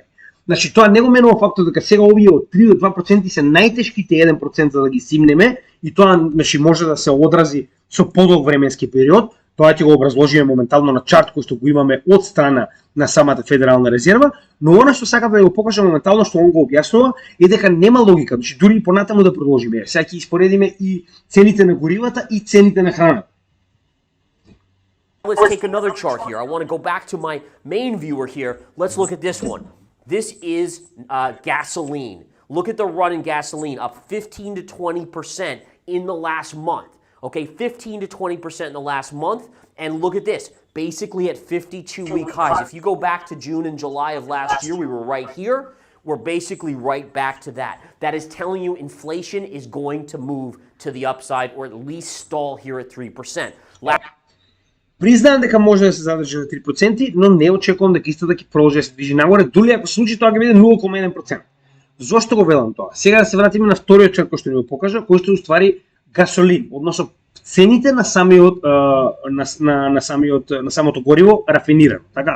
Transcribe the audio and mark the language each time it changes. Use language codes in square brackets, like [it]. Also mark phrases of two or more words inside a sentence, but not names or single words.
[mk] Значи тоа не го менува фактот дека сега овие од 3 до 2% се најтешките 1% за да ги симнеме и тоа значи може да се одрази со подолг временски период. Тоа ќе го образложиме моментално на чарт кој што го имаме од страна на самата Федерална резерва, но она што сакам да го покажам моментално што он го објаснува е дека нема логика, значи дури и понатаму да продолжиме. Сега ќе испоредиме и цените на горивата и цените на храната. [en] Let's take another chart here. I want to go back to my main viewer here. Let's look at this one. This is gasoline. Look at the run in gasoline, up 15 to 20% in the last month. Okay, 15 to 20% in the last month. And look at this, basically at 52-week highs. If you go back to June and July of last year, we were right here. We're basically right back to that. That is telling you inflation is going to move to the upside or at least stall here at 3%. [mk] Признаем дека може да се задржи на 3%, но не очекувам дека исто да ќе продолжи да се движи нагоре, дури ако се случи тоа ќе биде 0,1%. Зошто го велам тоа? Сега да се вратиме на вториот чарт кој што ни го покажа, кој што е уствари гасолин, односно цените на самиот на самото гориво рафинирано, така.